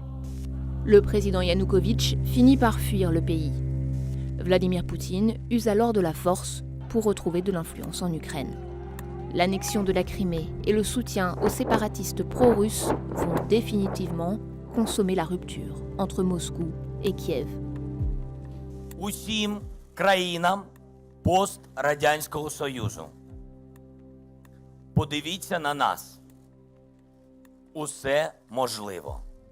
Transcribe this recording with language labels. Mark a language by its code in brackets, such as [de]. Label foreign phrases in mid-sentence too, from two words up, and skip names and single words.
[fr] Le président Yanukovych finit par fuir le pays. Vladimir Poutine use alors de la force pour retrouver de l'influence en Ukraine. L'annexion de la Crimée et le soutien aux séparatistes pro-russes vont définitivement consommer la rupture entre Moscou et Kiev. [uk] Усім країнам пострадянського Союзу. Подивіться на нас. Усе можливо.